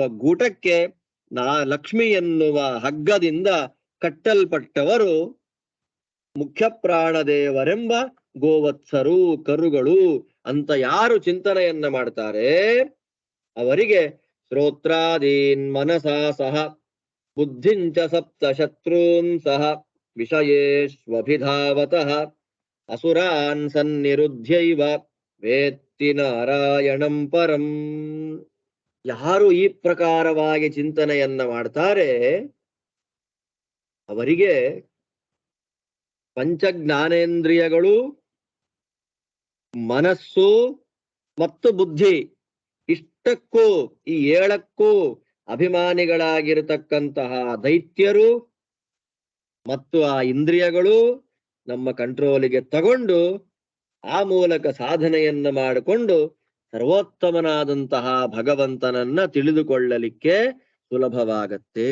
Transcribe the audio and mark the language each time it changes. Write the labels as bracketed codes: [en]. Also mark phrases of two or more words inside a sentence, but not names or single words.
[kn] ಗೂಟಕ್ಕೆ ಲಕ್ಷ್ಮಿ ಎನ್ನುವ ಹಗ್ಗದಿಂದ ಕಟ್ಟಲ್ಪಟ್ಟವರು ಮುಖ್ಯ ಪ್ರಾಣದೇವರೆಂಬ ಗೋವತ್ಸರು, ಕರುಗಳು ಅಂತ ಯಾರು ಚಿಂತನೆಯನ್ನ ಮಾಡ್ತಾರೆ ಅವರಿಗೆ [sa] ಶ್ರೋತ್ರಾದೀನ್ ಮನಸಾ ಸಹ ಬುದ್ಧಿಂಚ ಸಪ್ತ ಶತ್ರೂನ್ ಸಹ ವಿಷಯೇಷ್ವಭಿಧಾವತಃ ಅಸುರಾನ್ ಸನ್ನಿರುದ್ಧ್ಯೈವ ವೇತ್ತಿ ನಾರಾಯಣಂ ಪರಂ. [kn] ಯಾರು ಈ ಪ್ರಕಾರವಾಗಿ ಚಿಂತನೆಯನ್ನ ಮಾಡ್ತಾರೆ ಅವರಿಗೆ ಪಂಚಜ್ಞಾನೇಂದ್ರಿಯಗಳು, ಮನಸ್ಸು ಮತ್ತು ಬುದ್ಧಿ ಇಷ್ಟಕ್ಕೂ ಈ 7ಕ್ಕೂ ಅಭಿಮಾನಿಗಳಾಗಿರತಕ್ಕಂತಹ ದೈತ್ಯರು ಮತ್ತು ಆ ಇಂದ್ರಿಯಗಳು ನಮ್ಮ ಕಂಟ್ರೋಲಿಗೆ ತಗೊಂಡು ಆ ಮೂಲಕ ಸಾಧನೆಯನ್ನ ಮಾಡಿಕೊಂಡು ಸರ್ವೋತ್ತಮನಾದಂತಹ ಭಗವಂತನನ್ನ ತಿಳಿದುಕೊಳ್ಳಲಿಕ್ಕೆ ಸುಲಭವಾಗತ್ತೆ.